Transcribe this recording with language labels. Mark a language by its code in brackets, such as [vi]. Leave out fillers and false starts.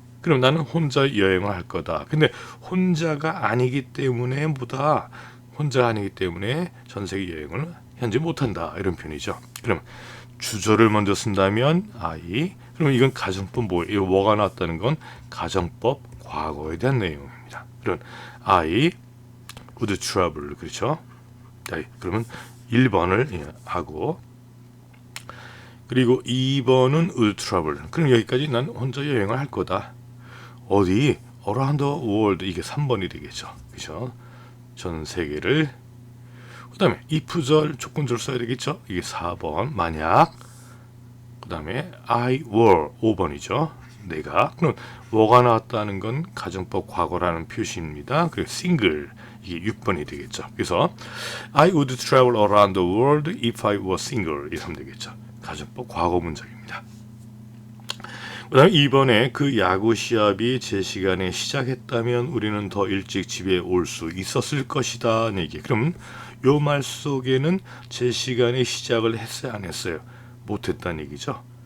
[ko] 그럼 나는 혼자 여행을 할 거다. 근데 혼자가 아니기 때문에 전 세계 여행을 현재 못한다 이런 표현이죠. 그럼 주절을 먼저 쓴다면 I. 그럼 이건 가정법 뭐가 나왔다는 건 가정법 과거에 대한 내용입니다. 그럼 [en] I would travel, [ko] 그렇죠? 그러면 1번을 하고, 그리고 2번은 would travel. 그럼 여기까지 난 혼자 여행을 할 거다. 어디? [en] around the world. [ko] 이게 3번이 되겠죠. 그렇죠? 전 세계를. 그 다음에 if절 조건절 써야 되겠죠. 이게 4번. 만약. 그 다음에 [en] I were [ko] 5번이죠. 내가. 그럼 were가 나왔다는 건 가정법 과거라는 표시입니다. 그리고 single 이게 6번이 되겠죠. [en] 그래서 I would travel around the world if I were single [ko] 이렇게 하면 되겠죠. 가정법 과거 문장입니다. 그 다음에 2번에 그 야구 시합이 제 시간에 시작했다면 우리는 더 일찍 집에 올 수 있었을 것이다. 얘기. 그럼 요 말 속에는 제 시간에 시작을 했어요, 안 했어요? 못했다는 얘기죠.